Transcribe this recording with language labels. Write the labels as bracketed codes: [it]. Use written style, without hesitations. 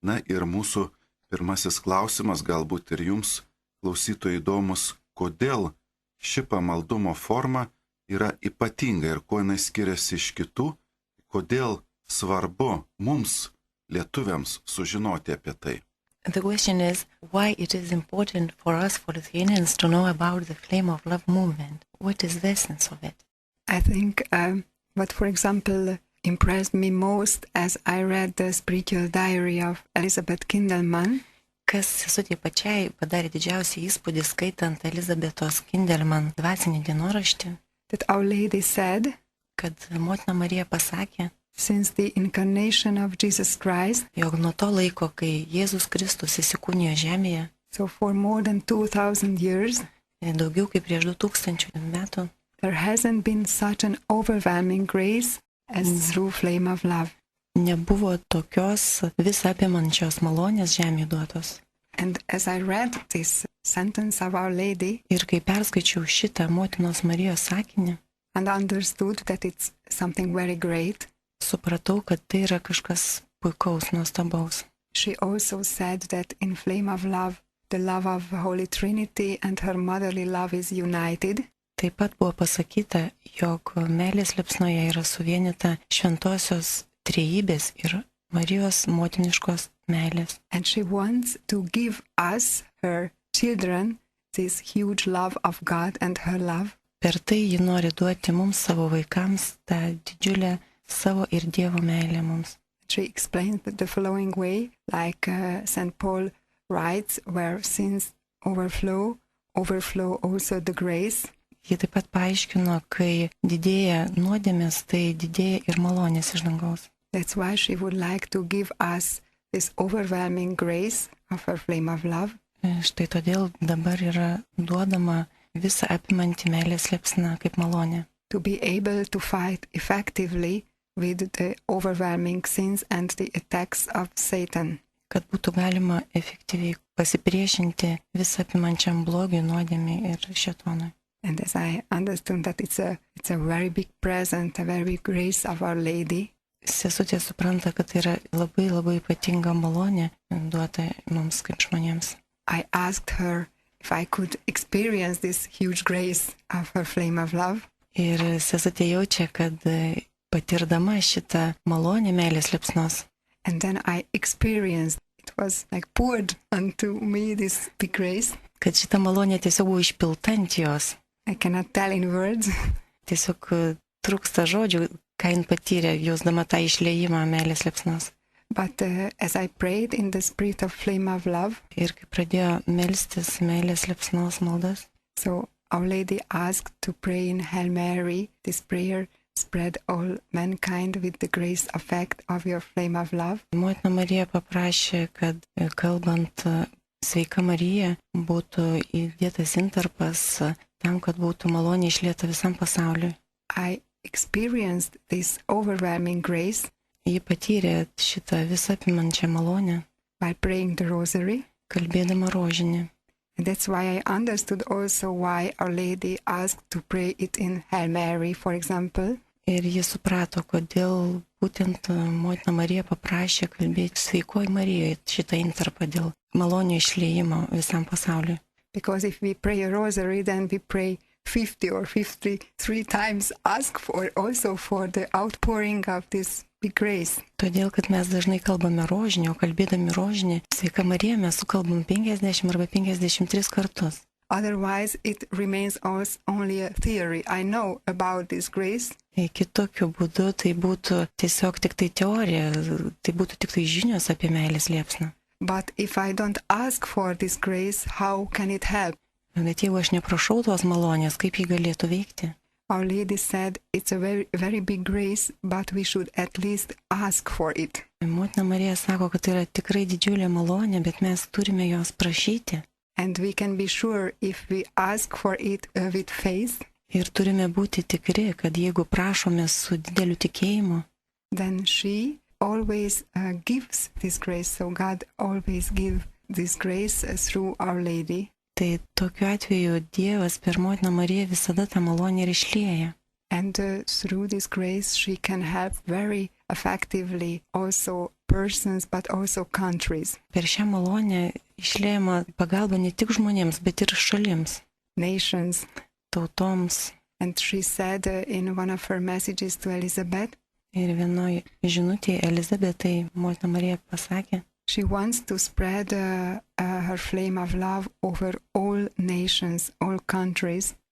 [lt] Ir mūsų pirmasis klausimas, galbūt ir jums, klausytojai, įdomus, kodėl ši pamaldumo forma yra ypatinga ir kuo jinai skiriasi iš kitų, kodėl svarbu mums, lietuviams, sužinoti apie tai. [en] The question is why it is important for us, for Lithuanians, to know about the Flame of Love movement. What is the essence of it? I think what, for example, impressed me most as I read the spiritual diary of Elizabeth Kindelman. [lt] Kas sesutė pačiai padarė didžiausią įspūdį skaitant Elizabetos Kindelman dvasinį dienoraštį, [en] that Our Lady said, [lt] kad motina Marija pasakė, [en] since the incarnation of Jesus Christ, [lt] jog nuo to laiko, kai Jėzus Kristus įsikūnijo žemėje, [en] so for more than 2000 years, [lt] daugiau kaip prieš 2000 metų, [en] there hasn't been such an overwhelming grace as through Flame of Love. [lt] Nebuvo tokios visą apimančios malonės žemėje duotos. [en] And as I read this sentence of Our Lady, [lt] ir kai perskaičiau šitą motinos Marijos sakinį, [en] and understood that it's something very great, [lt] supratau, kad tai yra kažkas puikaus, nuostabaus. [en] She also said that in Flame of Love, the love of Holy Trinity and her motherly love is united. [lt] Taip pat buvo pasakyta, jog meilės liepsnoje yra suvienyta šventosios trejybės ir Marijos motiniškos meilės. [en] And she wants to give us, her children, this huge love of God and her love. [lt] Per tai ji nori duoti mums, savo vaikams, tą didžiulę savo ir Dievo meilę mums. [en] She explains the following way, like St. Paul writes, where sins overflow also the grace. [lt] Ji taip pat paaiškino, kai didėja nuodėmės, tai didėja ir malonės iš dangaus. [en] That's why she would like to give us this overwhelming grace of her Flame of Love. [lt] Štai todėl dabar yra duodama visą apimanti meilės liepsna kaip malonė. [en] To be able to fight effectively with the overwhelming sins and the attacks of Satan. [lt] Kad būtų galima efektyviai pasipriešinti visą apimančiam blogiui, nuodėmei ir šėtonui. [en] And as I understood that it's a very big present, a very big grace of Our Lady. [lt] Sesutė supranta, kad tai yra labai labai ypatinga malonė duota mums kaip žmonėms. [en] I asked her if I could experience this huge grace of her Flame of Love. [lt] Ir sesutė jaučia, kad patirdama šitą malonę meilės liepsnos. [en] And then I experienced, it was like poured unto me this big grace. [lt] Kad šita malonė tiesiog buvo išpilta ant jos. [en] I cannot tell in words. [lt] Tiesiog trūksta žodžių, ką jin patyrė, jausdama tą išliejimą meilės liepsnos. [en] But as I prayed in the spirit of Flame of Love, [lt] ir kai pradėjo melstis meilės liepsnos maldas, [en] so Our Lady asked to pray in Hail Mary. This prayer spread all mankind with the grace effect of your Flame of Love. [lt] Motina Marija paprašė, kad kalbant Sveika Marija būtų įdėtas intarpas tam, kad būtų malonė išlieta visam pasauliui. [en] I experienced this overwhelming grace. [lt] Ji patyrė šitą visą apimančią malonę. [en] By praying the rosary. [lt] Kalbėdama rožinį. [en] And that's why I understood also why Our Lady asked to pray it in Hail Mary, for example. [lt] Ir jis suprato, kodėl būtent motina Marija paprašė kalbėti sveikoji Marijoje šitą intarpą dėl malonių išliejimo visam pasauliu. [en] Because if we pray a rosary, then we pray 50 or 53 times, ask for also for the outpouring of this big grace. [lt] Todėl, kad mes dažnai kalbame rožinį, o kalbėdami rožinį, sveika Marija mes sukalbam 50 arba 53 kartus. [en] Otherwise, it remains only a theory. I know about this grace, [lt] Kitokiu būdu tai būtų tiesiog tik tai teorija, tai būtų tik tai žinios apie meilės liepsną. [en] but if I don't ask for this grace, how can it help? [lt] Bet jeigu aš neprašau tos malonės, kaip jį galėtų veikti? [en] Our Lady said it's a very, very big grace, but we should at least ask for it. [lt] Motina Marija sako, kad tai yra tikrai didžiulė malonė, bet mes turime jos prašyti. [en] And we can be sure if we ask for it with faith, [lt] Ir turime būti tikri, kad jeigu prašome su dideliu tikėjimu, [en] then she always gives this grace. So God always gives this grace through Our Lady. [lt] tai tokiu atveju Dievas per motiną Mariją visada tą malonę ir išlieja. [en] And through this grace, she can help very effectively also persons, but also countries, [lt] Per šią malonę išliejama pagalba ne tik žmonėms, bet ir šalims, [en] nations. [lt] tautoms. [en] And she said in one of her messages to Elizabeth, [lt] Ir vienoje žinutėje Elizabetai motina Marija pasakė, [en] she wants to spread her flame of love over all nations, all countries,